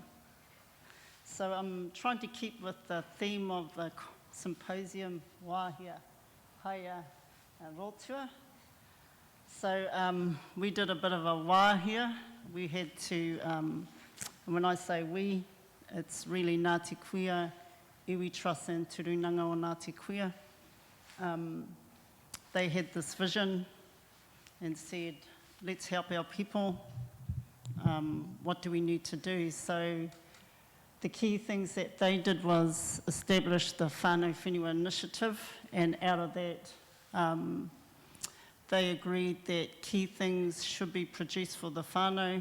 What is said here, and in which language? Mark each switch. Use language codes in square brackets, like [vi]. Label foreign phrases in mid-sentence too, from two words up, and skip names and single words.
[en] So I'm trying to keep with the theme of the symposium, Wāhia Haia Rotua. So we did a bit of a wāhia. We had to, and when I say we, it's really Ngāti Kuia, Iwi Trust and Turunanga o Ngāti Kuia. They had this vision and said, let's help our people. What do we need to do? So the key things that they did was establish the Whānau Whenua Initiative, and out of that, they agreed that key things should be produced for the whānau.